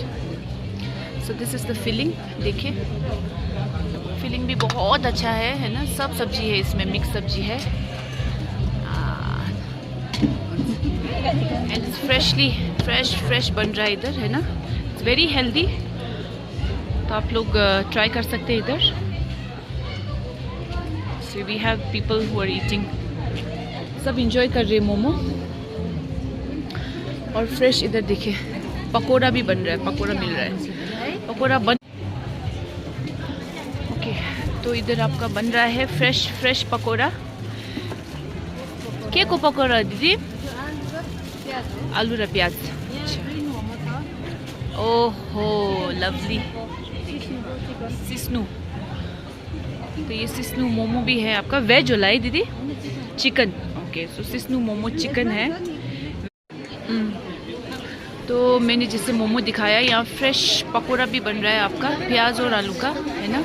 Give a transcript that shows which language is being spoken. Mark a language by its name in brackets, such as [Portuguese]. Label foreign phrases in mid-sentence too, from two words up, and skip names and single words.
[English] so this is the filling, [Hindi] देखिए फिलिंग भी बहुत अच्छा है ना। सब सब्जी है इसमें, मिक्स सब्जी है [English] and it's fresh [Hindi] बन रहा है इधर, है ना। [English] it's very healthy, [Hindi] तो आप लोग ट्राई कर सकते हैं इधर। [English] so we have people who are eating, [Hindi] सब इंजॉय कर रहे हैं मोमो। और फ्रेश इधर देखिए पकोड़ा भी बन रहा है, पकोड़ा मिल रहा है, पकोड़ा बन। ओके, तो इधर आपका बन रहा है फ्रेश पकोड़ा। [Nepali] के को पकोड़ा दीदी? आलू र प्याज। ओहो लवली, सिस्नु। [Hindi] तो ये सिस्नु मोमो भी है आपका। [Nepali] वेज होला है दीदी? चिकन। [Hindi] ओके, सो सिस्नु मोमो चिकन है। तो मैंने जैसे मोमो दिखाया, यहाँ फ्रेश पकोड़ा भी बन रहा है आपका, प्याज और आलू का, है ना।